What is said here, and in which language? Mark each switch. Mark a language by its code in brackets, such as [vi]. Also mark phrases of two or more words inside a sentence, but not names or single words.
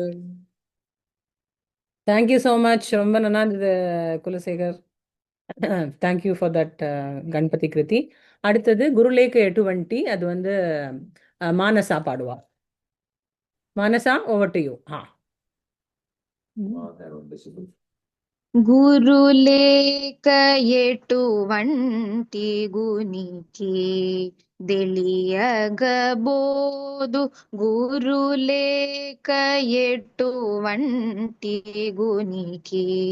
[en] Thank you so much. [ta] ரொம்ப நல்லா இருந்தது குலசேகர். [en] Thank you for that கணபதி கிருதி. [ta] அடுத்தது குருலேக எட்டுவண்டி, அது வந்து மானசா பாடுவா. மானசா, [en] Over to you. [te] గురులేక ఎటువంటి గునికి తెలియగబోదు, గురులేక ఎటువంటి గునికి